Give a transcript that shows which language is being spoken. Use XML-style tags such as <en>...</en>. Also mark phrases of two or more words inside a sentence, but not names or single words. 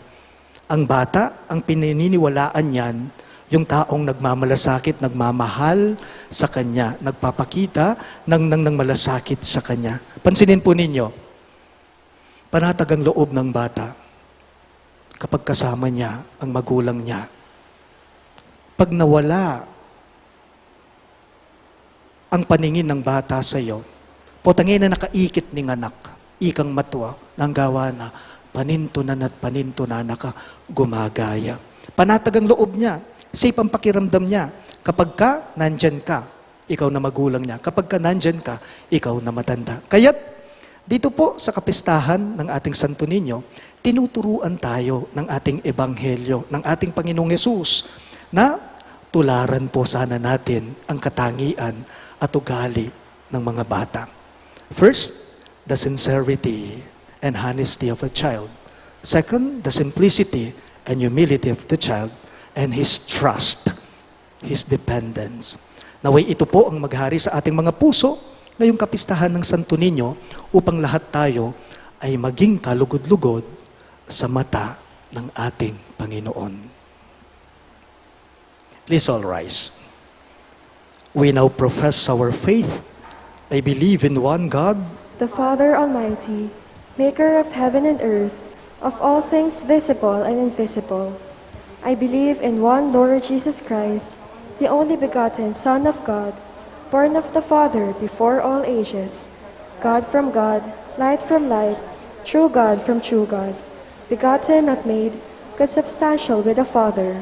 <tl>Ang bata, ang pinaniniwalaan niyan, yung taong nagmamalasakit, nagmamahal sa kanya, nagpapakita ng malasakit sa kanya. Pansinin po ninyo, panatag ang loob ng bata kapag kasama niya ang magulang niya. Pag nawala ang paningin ng bata sa iyo,</tl> <pam>potangin na nakaikit ning anak, ikang matwa, nang gawa na, panintunan at panintunan ka, gumagaya.</pam> <tl>Panatag ang loob niya, safe ang pakiramdam niya. Kapag ka, nandyan ka, ikaw na magulang niya. Kapag ka nandyan ka, ikaw na matanda. Kaya't, dito po sa kapistahan ng ating Santo Niño, tinuturuan tayo ng ating ebanghelyo, ng ating Panginoong Yesus, na tularan po sana natin ang katangian at ugali ng mga bata.</tl> <en>First, the sincerity and honesty of a child. Second, the simplicity and humility of the child and his trust, his dependence.</en> <tl>Naway ito po ang maghari sa ating mga puso ngayong kapistahan ng Santo Niño upang lahat tayo ay maging kalugod-lugod sa mata ng ating Panginoon.</tl> <en>Please all rise. We now profess our faith. I believe in one God, the Father Almighty, maker of heaven and earth, of all things visible and invisible. I believe in one Lord Jesus Christ, the only begotten Son of God, born of the Father before all ages, God from God, light from light, true God from true God, begotten, not made, consubstantial with the Father.</en>